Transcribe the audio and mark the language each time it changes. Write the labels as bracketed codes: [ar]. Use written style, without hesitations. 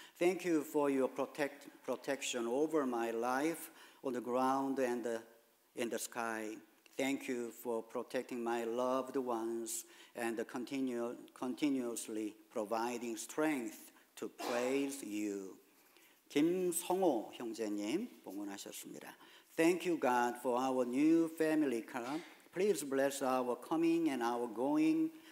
[en] Thank you for your protection over my life on the ground and in the sky. Thank you for protecting my loved ones and continuously providing strength to praise you. [ko] 김성호 형제님 봉헌하셨습니다. [en] Thank you, God, for our new family car. Please bless our coming and our going.